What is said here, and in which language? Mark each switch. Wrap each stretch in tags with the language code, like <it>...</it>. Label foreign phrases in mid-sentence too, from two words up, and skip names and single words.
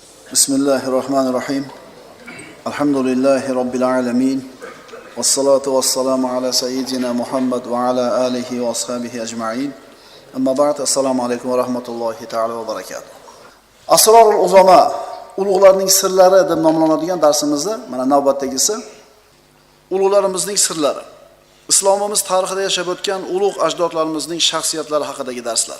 <ar>بسم الله الرحمن الرحيم. الحمد لله رب العالمين. والصلاة والسلام على سيدنا محمد وعلى آله وأصحابه أجمعين. أما بعد,</ar> <uz>assalomu alaykum va rahmatullohi ta'ala va barakatuh.</uz> <ar>أسرار العظماء,</ar> <uz>ulug'larning sirlari deb nomlanadigan darsimizda mana navbatdagisi ulug'larimizning sirlari. Islomimiz tarixida yashab o'tgan ulug' ajdodlarimizning shaxsiyatlari haqidagi darslar.</uz>